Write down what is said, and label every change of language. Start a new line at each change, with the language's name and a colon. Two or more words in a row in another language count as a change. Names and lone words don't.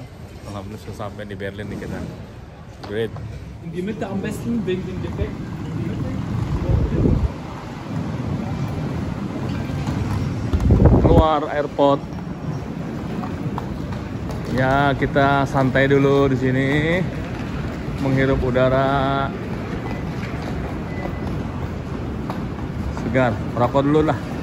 Indonesian: Alhamdulillah sudah sampai di Berlin nih kita.
English: Great.
German: In die Mitte am besten wegen dem Defekt.
Indonesian: Keluar airport. Ya, kita santai dulu di sini. Menghirup udara segar, merokok dulu lah.